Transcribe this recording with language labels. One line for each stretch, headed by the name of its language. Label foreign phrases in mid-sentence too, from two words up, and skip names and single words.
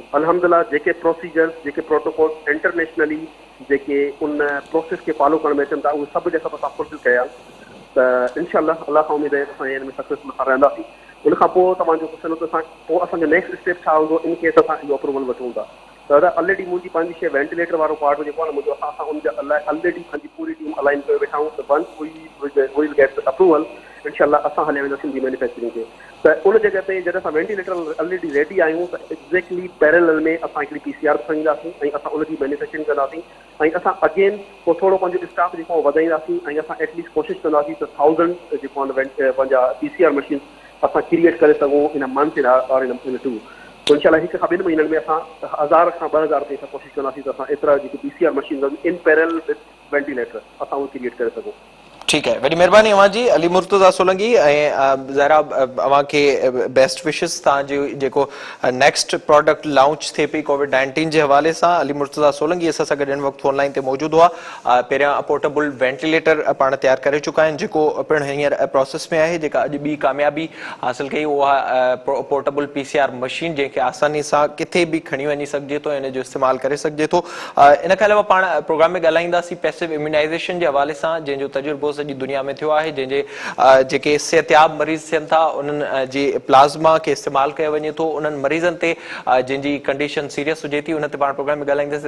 Sindhi: अल्हम्दुलिल्लाह जेके प्रोसीजर्स जेके
English: protocol internationally
Sindhi: जेके उन प्रोसेस खे फॉलो करण में अचनि था उहे सभु जे सभु असां फुलफिल कया त इनशाअल्लाह अल्लाह खां उमेद आहे असां हिन में सक्सेसफुल असां रहंदासीं। उन खां पोइ तव्हांजो पुछंदो त असां पोइ असांजो
English: next step
Sindhi: छा हूंदो इन केस असां इहो अप्रूवल वठूं था। त दादा ऑलरेडी मुंहिंजी पंहिंजी शइ वेंटिलेटर वारो पार्ट जेको आहे न मुंहिंजो असां उनजा ऑलरेडी पंहिंजी पूरी टीम अलाइन करे वेठा आहियूं त
English: once we get approval
Sindhi: इनशाअल्लाह असां हले वेंदासीं सिंधी मैन्युफैक्चरिंग खे। त उन जॻह ते जॾहिं असां
English: ventilator already ready
Sindhi: आहियूं त
English: exactly parallel
Sindhi: में असां हिकिड़ी PCR खणींदासीं ऐं असां उनजी मैन्युफैक्चरिंग कंदासीं ऐं असां अगेन पोइ थोरो पंहिंजो स्टाफ जेको आहे वधाईंदासीं ऐं असां एटलीस्ट कोशिशि कंदासीं त 1000 जेको आहे पंहिंजा
English: PCR machine
Sindhi: असां क्रिएट करे सघूं
English: in month or in two.
Sindhi: तो इनशाअल्लाह हिकु खां ॿिनि महीननि में असां 1000 खां 2000 ताईं असां कोशिशि कंदासीं त असां एतिरा जेके
English: PCR machine in parallel with ventilator
Sindhi: असां उहो क्रिएट करे सघूं। ठीकु आहे, वॾी महिरबानी अव्हांजी। अली मुर्तज़ा सोलंकी ऐं ज़ाहिरा अव्हांखे
English: best wishes
Sindhi: तव्हांजी जेको
English: next product launch
Sindhi: थिए पई कोविड-19 जे हवाले सां। अली मुर्तज़ा सोलंकी असां सां गॾु हिन वक़्तु ऑनलाइन ते मौजूदु हुआ। पहिरियां
English: portable ventilator
Sindhi: पाण तयारु करे चुका आहिनि जेको पिणु हींअर प्रोसेस में आहे। जेका अॼु ॿी कामयाबी हासिल कई उहा
English: portable PCR machine
Sindhi: जंहिंखे आसानी सां किथे बि खणी वञी सघिजे थो, इन जो इस्तेमालु करे सघिजे थो। इन खां अलावा पाण प्रोग्राम में ॻाल्हाईंदासीं
English: passive immunization
Sindhi: जे हवाले सां जंहिंजो तजुर्बो सॼी दुनिया में थियो आहे, जंहिंजे जेके सिहतयाब मरीज़ थियनि था उन्हनि जे प्लाज़्मा खे इस्तेमालु कयो वञे थो, उन्हनि मरीज़नि ते जंहिंजी
English: condition serious
Sindhi: हुजे थी, उन ते पाण प्रोग्राम में ॻाल्हाईंदासीं।